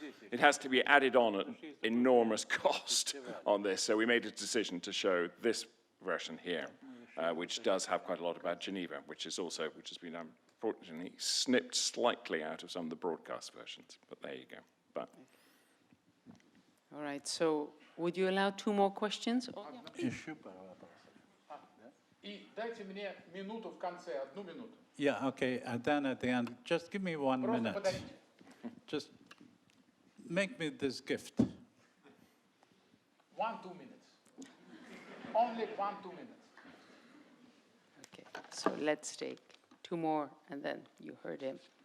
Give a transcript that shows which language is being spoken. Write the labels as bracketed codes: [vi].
[en] It has to be added on at enormous cost on this. So we made a decision to show this version here. which does have quite a lot about Geneva, which has been unfortunately snipped slightly out of some of the broadcast versions. But there you go. But All right, so would you allow 2 more questions? Oh, yeah. [ru] И дайте мне минуту в конце, 1 минуту. [en] Yeah, okay, and then at the end, just give me 1 [ru] Просто [en] minute. [ru] подарите. [en] Just make me this gift. 1-2 minutes. Only 1-2 minutes. Okay, so let's take 2 more, and then you heard him.